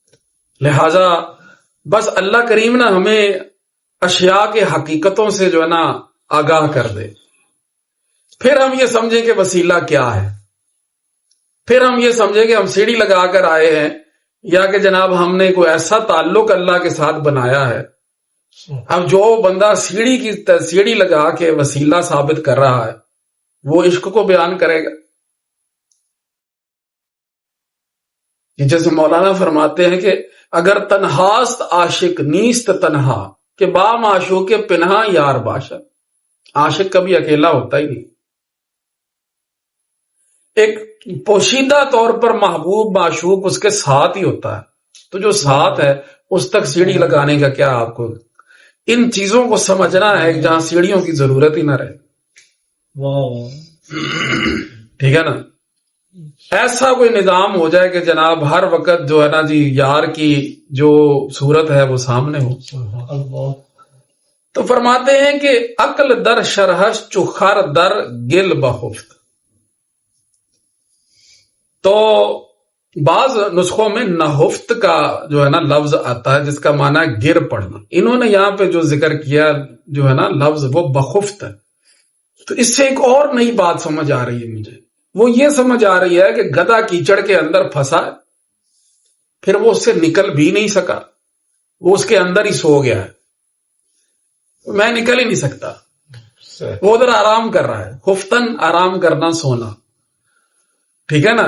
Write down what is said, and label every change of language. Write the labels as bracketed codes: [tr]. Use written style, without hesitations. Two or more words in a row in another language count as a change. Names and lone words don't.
[ur] لہذا بس اللہ کریم نہ ہمیں اشیاء کے حقیقتوں سے جو ہے نا آگاہ کر دے، پھر ہم یہ سمجھیں کہ وسیلہ کیا ہے، پھر ہم یہ سمجھیں کہ ہم سیڑھی لگا کر آئے ہیں، یا کہ جناب ہم نے کوئی ایسا تعلق اللہ کے ساتھ بنایا ہے۔ اب جو بندہ سیڑھی لگا کے وسیلہ ثابت کر رہا ہے وہ عشق کو بیان کرے گا؟ جیسے مولانا فرماتے ہیں کہ [fa] اگر تنہاست عاشق نیست تنہا، کہ با معشوق پنہا یار باشد، [ur] عاشق کبھی اکیلا ہوتا ہی نہیں، ایک پوشیدہ طور پر محبوب معشوق اس کے ساتھ ہی ہوتا ہے۔ تو جو ساتھ ہے اس تک سیڑھی لگانے کا کیا آپ کو؟ ان چیزوں کو سمجھنا ہے جہاں سیڑھیوں کی ضرورت ہی نہ رہے۔ ٹھیک ہے نا؟ ایسا کوئی نظام ہو جائے کہ جناب ہر وقت جو ہے نا جی یار کی جو صورت ہے وہ سامنے ہو۔ تو فرماتے ہیں کہ [fa] عقل در شرحش چخر در گل بخفت۔ [ur] تو بعض نسخوں میں نہفت کا جو ہے نا لفظ آتا ہے جس کا معنی ہے گر پڑنا، انہوں نے یہاں پہ جو ذکر کیا جو ہے نا لفظ وہ بخفت ہے۔ تو اس سے ایک اور نئی بات سمجھ آ رہی ہے مجھے، وہ یہ سمجھ آ رہی ہے کہ گدھا کیچڑ کے اندر پھنسا ہے، پھر وہ اس سے نکل بھی نہیں سکا، وہ اس کے اندر ہی سو گیا ہے، میں نکل ہی نہیں سکتا، وہ ادھر آرام کر رہا ہے، خفتن آرام کرنا سونا، ٹھیک ہے نا۔